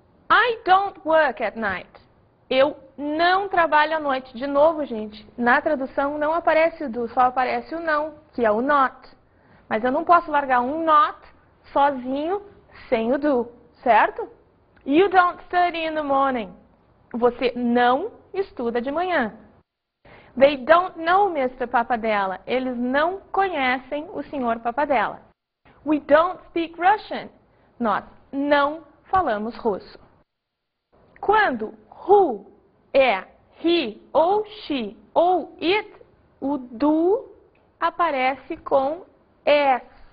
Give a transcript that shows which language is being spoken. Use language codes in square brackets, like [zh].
[en] I don't work at night. [pt] Eu não trabalho à noite. De novo, gente, na tradução não aparece o do, só aparece o não, que é o not. Mas eu não posso largar um not sozinho sem o do, certo? [en] You don't study in the morning. [pt] Você não estuda de manhã. [en] They don't know Mr. Papadella. [pt] Eles não conhecem o Sr. Papadella. [en] We don't speak Russian. [pt] Nós não falamos russo. Quando who é he ou she ou it, o do aparece com S.